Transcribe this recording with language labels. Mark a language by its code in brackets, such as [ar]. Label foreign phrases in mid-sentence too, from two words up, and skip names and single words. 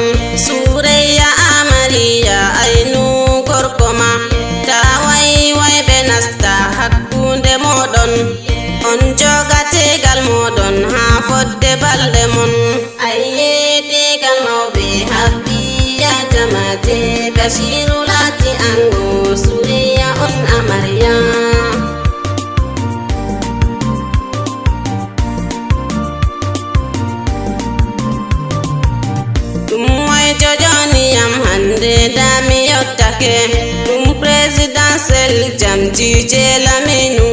[ff] Suriya Amariya ainu gorkoma. Tawai wai benasta hakkunde modon. On jogate gal modon ha fodde balde mon. Ayyete kalmau [en] be happy [ff] ya jamate. Bashiru lati ango Suriya on Amariya. Dum moy jojoni yam hande dami yottake. Dum presidential jam jije laminu.